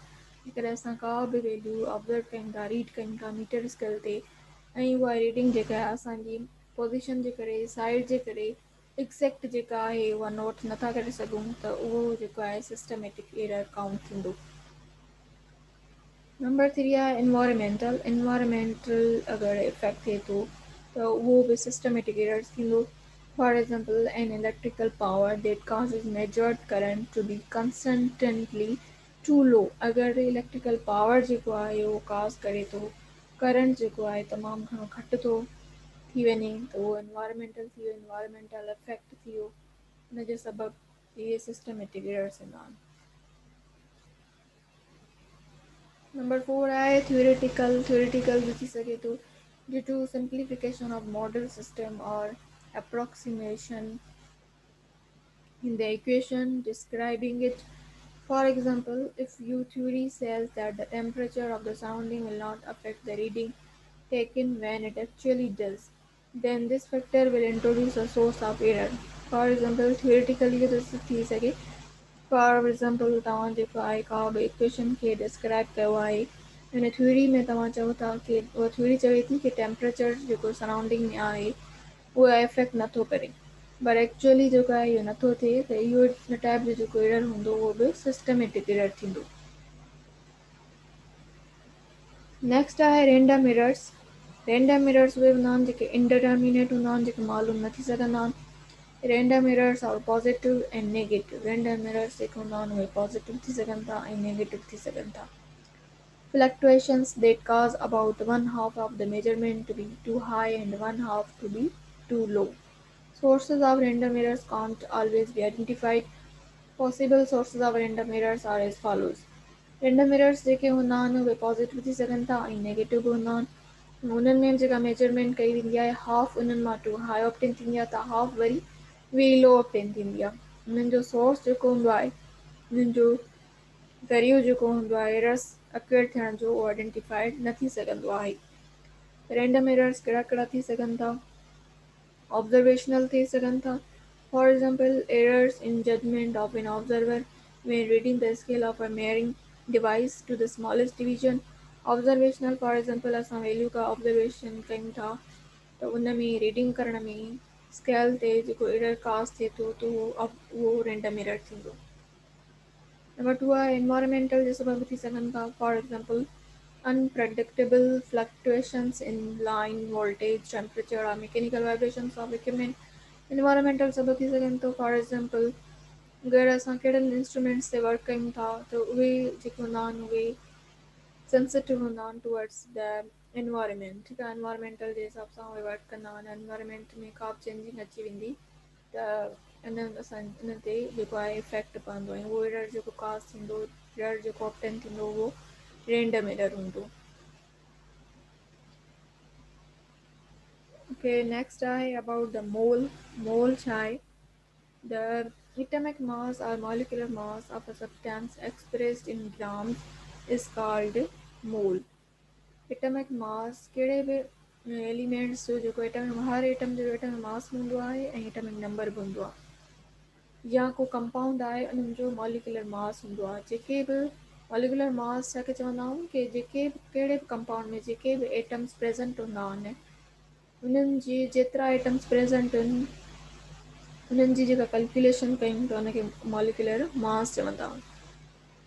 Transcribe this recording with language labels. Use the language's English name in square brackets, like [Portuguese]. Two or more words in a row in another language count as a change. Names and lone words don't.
[Sindhi] जेकॾहिं असां का बि [English] value observe [Sindhi] कयूं था, रीड कयूं था [English] meter scale [Sindhi] ते ऐं उहा रीडिंग जेका आहे असांजी पोज़ीशन जे करे, साइड जे करे एक्ज़ैक्ट जेका आहे उहा नोट नथा करे सघूं त उहो जेको आहे [English] systematic error count [Sindhi] थींदो. नंबर 3 आहे इन्वायरमेंटल अगरि इफेक्ट थिए थो त उहो बि [English] systematic errors [Sindhi] थींदो. [English] For example an electrical power that causes measured current to be constantly too low, [Sindhi] अगरि [English] electrical power [Sindhi] जेको आहे उहो काज़ करे थो, करंट जेको आहे तमामु घणो घटि थो थी वञे, त उहो एनवायरमेंटल थी वियो, [English] environmental effect [Sindhi] थी वियो, हुनजे सबबु इहे [English] systematic errors [Sindhi] ईंदा आहिनि। नंबर 4 आहे थ्योरेटिकल बि थी सघे थो, [English] due to simplification of model system और approximation in the equation describing it. For example, if your theory says that the temperature of the surrounding will not affect the reading taken when it actually does, then this factor will introduce a source of error. For example, theoretically this [Sindhi] थी सघे, [English] for example [Sindhi] तव्हां जेको आहे का बि इक्वेशन खे डिस्क्राइब कयो आहे, हिन थ्योरी में तव्हां चओ था कि उहा थ्योरी चवे थी कि टेम्परेचर जेको सराउंडिंग में आहे उहो इफेक्ट नथो करे, पर एक्चुअली जेको आहे इहो नथो थिए, त इहो हिन टाइप जो जेको एरर हूंदो उहो बि [English] systematic error [Sindhi] थींदो। नेक्स्ट आहे [English] random errors. random errors [Sindhi] उहे हूंदा आहिनि जेके इनडिटर्मिनेट हूंदा आहिनि, जेके मालूम न थी सघंदा आहिनि। [English] random errors are positive and negative. random errors [Sindhi] जेके हूंदा आहिनि उहे पॉजिटिव थी सघनि था ऐं नेगेटिव थी सघनि था। [English] Fluctuations that cause about one half of the measurement to be too high and one half to be too low. Sources of random errors can't always be identified. Possible sources of random errors are as follows. Random errors [Sindhi] जेके हूंदा आहिनि उहे पॉजिटिव थी सघनि था ऐं नेगेटिव बि हूंदा आहिनि। उन्हनि में जेका मेजरमेंट कई वेंदी आहे, हाफ उन्हनि मां [English] too high [Sindhi] ऑप्टेन थींदी आहे, त हाफ वरी वी लो ऑप्टेन थींदी आहे। उन्हनि जो सोर्स जेको हूंदो आहे, उन्हनि जो ज़रियो जेको हूंदो आहे एरर्स अक्वेयर थियण जो, उहो आइडेंटिफाइड न थी सघंदो आहे। [English] random errors [Sindhi] कहिड़ा कहिड़ा थी सघनि था? [English] ऑब्जर्वेशनल [Sindhi] थी सघनि था। [English] for example, errors in judgment of an observer when reading the scale of a measuring device to the smallest division. observational, for example, [Sindhi] असां वैल्यू का ऑब्जर्वेशन कयूं था त उन में रीडिंग करण में स्केल ते जेको एरर कास्ट थिए थो त उहो [English] random error [Sindhi] थींदो। नंबर 2 आहे एनवायरमेंटल जे सबब थी सघनि था। [English] for example, unpredictable fluctuations in line voltage, temperature or mechanical vibrations of equipment. [Sindhi] Environmental सबब थी सघनि थो। [English] for example, [Sindhi] अगरि असां कहिड़नि इंस्ट्रूमेंट्स ते वर्क कयूं था त उहे जेके हूंदा आहिनि उहे सेंसिटिव हूंदा आहिनि [English] towards the environment. [Sindhi] ठीकु आहे, एनवायरमेंटल जे हिसाब सां उहे वर्क कंदा आहिनि। एनवायरमेंट में का बि चेंजिंग अची वेंदी त इन ते जेको आहे इफेक्ट पवंदो ऐं उहो एरर जेको कास्ट थींदो, एरर जेको ऑप्टेन थींदो, उहो [English] random error [Sindhi] हूंदो। [English] okay, next [Sindhi] आहे [English] about the mole. [Sindhi] मोल छा आहे? [English] The atomic mass or molecular mass of a substance expressed in grams is called mole. [Sindhi] Atomic mass कहिड़े बि एलिमेंट्स जो जेको हर एटम जो [English] atomic mass [Sindhi] हूंदो आहे ऐं [English] atomic number [Sindhi] बि हूंदो आहे, या को कंपाउंड आहे उन्हनि जो [English] molecular mass [Sindhi] हूंदो आहे। जेके बि [English] molecular mass [Sindhi] जंहिंखे चवंदा आहियूं कि जेके बि कहिड़े बि कंपाउंड में जेके बि [English] atoms present [Sindhi] हूंदा आहिनि, उन्हनि जी जेतिरा [English] atoms present [Sindhi] आहिनि उन्हनि जी जेका कैलकुलेशन कयूं त उनखे [English] molecular mass [Sindhi] चवंदा आहियूं।